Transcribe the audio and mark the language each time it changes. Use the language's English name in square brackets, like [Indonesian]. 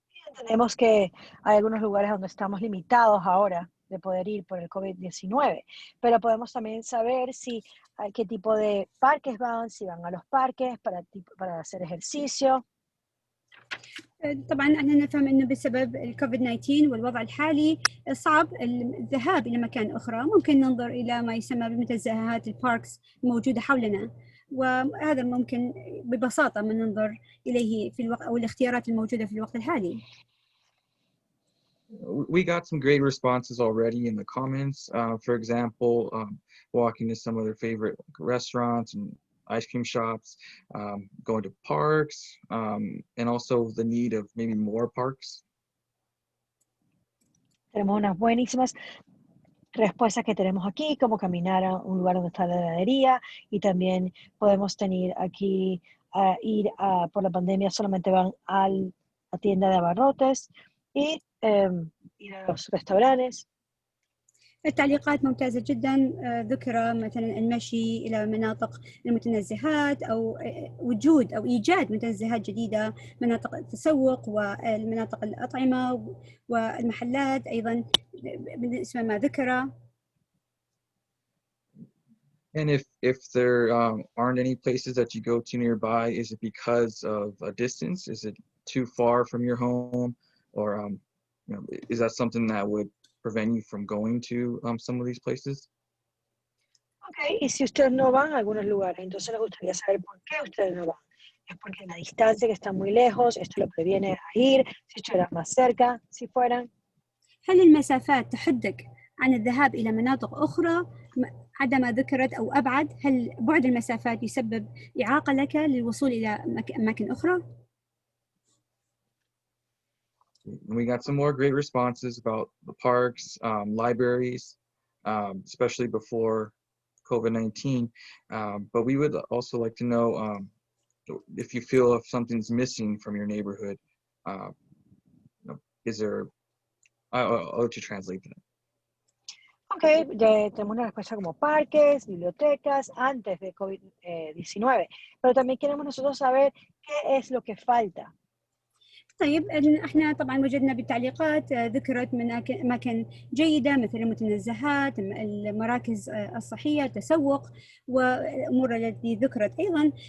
[Spanish] Entendemos que hay algunos lugares donde estamos limitados ahora de poder ir por el COVID-19, pero podemos también saber qué tipo de parques van, si van a los parques para hacer ejercicio. [Arabic] طبعا احنا نفهم انه بسبب الكوفيد 19 والوضع الحالي صعب الذهاب الى مكان اخرى. ممكن ننظر الى ما يسمى بمنتزهات الباركس الموجوده حولنا، وهذا ممكن ببساطه من ننظر اليه في الوقت او الاختيارات الموجوده في الوقت الحالي. [English] We got some great responses already in the comments. For example, walking to some of their favorite restaurants and ice cream shops, going to parks, and also the need of maybe more parks. [Spanish] Tenemos unas buenísimas respuestas que tenemos aquí, como caminar a un lugar donde está la heladería, y también podemos tener aquí por la pandemia solamente van a la tienda de abarrotes y ir a los restaurantes. [Arabic] التعليقات ممتازة جدا. ذكر مثلا المشي إلى مناطق المتنزهات أو وجود أو إيجاد متنزهات جديدة، مناطق التسوق والمناطق الأطعمة والمحلات أيضا بالنسبة ما ذكر. [English] And if there aren't any places that you go to nearby, is it because of a distance? Is it too far from your home, or is that something that would prevent you from going to some of these places? [Spanish] Okay, y si ustedes no van a algunos lugares, entonces les gustaría saber por qué ustedes no van. ¿Es porque la distancia que está muy lejos, esto lo previene a ir, si estuvieran más cerca, si fueran? [Arabic] هل المسافات تحدك عن الذهاب إلى مناطق أخرى عندما ذكرت أو أبعد؟ هل بعد المسافات يسبب إعاقة لك للوصول إلى أماكن أخرى؟ [English] We got some more great responses about the parks, libraries, especially before COVID-19. But we would also like to know if you feel if something's missing from your neighborhood. Is there? I'll let you translate that. [Spanish] Okay, ya tenemos una respuesta como parques, bibliotecas, antes de COVID-19. Pero también queremos nosotros saber qué es lo que falta. [Arabic] طيب احنا طبعا وجدنا بالتعليقات ذكرت اماكن جيده مثل المتنزهات، المراكز الصحيه، التسوق والامور التي ذكرت ايضا.